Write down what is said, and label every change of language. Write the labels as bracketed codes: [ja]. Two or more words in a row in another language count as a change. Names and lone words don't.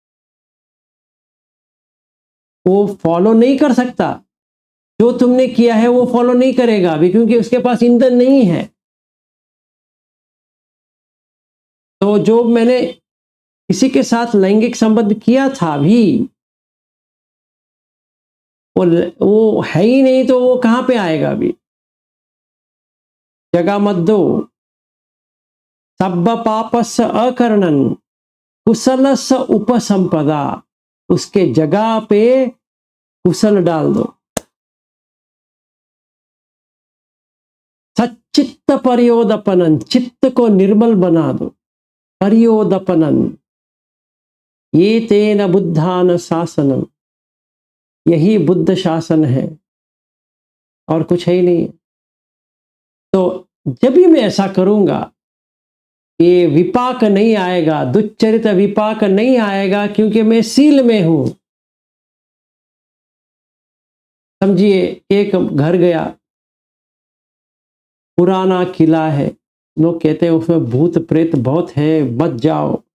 [hi] वो फॉलो नहीं कर सकता, जो तुमने किया है वो फॉलो नहीं करेगा अभी, क्योंकि उसके पास ईंधन नहीं है। तो जो मैंने किसी के साथ लैंगिक संबंध किया था भी, वो है ही नहीं तो वो कहाँ पे आएगा अभी। जगह मत दो। [pi] सब्ब पापस्य अकर्णन कुशलस्य उपसंपदा, [hi] उसके जगह पे कुशल डाल दो। [pi] सच्चित्त परियोदपनन, [hi] चित्त को निर्मल बना दो। [pi] परियोदपनन, ये तेन बुद्धान शासनम, [hi] यही बुद्ध शासन है और कुछ है ही नहीं। तो जब भी मैं ऐसा करूंगा, ये विपाक नहीं आएगा, दुच्चरित विपाक नहीं आएगा, क्योंकि मैं सील में हूं। समझिए, एक घर गया, पुराना किला है, लोग कहते हैं उसमें भूत प्रेत बहुत है, बच जाओ।